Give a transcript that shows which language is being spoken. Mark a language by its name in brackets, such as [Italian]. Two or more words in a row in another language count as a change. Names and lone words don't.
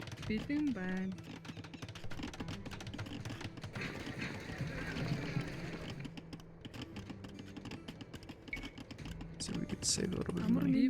[Mongolian] бэлэн байна. [English] So we could save a little bit of [Mongolian] Амар [English] money.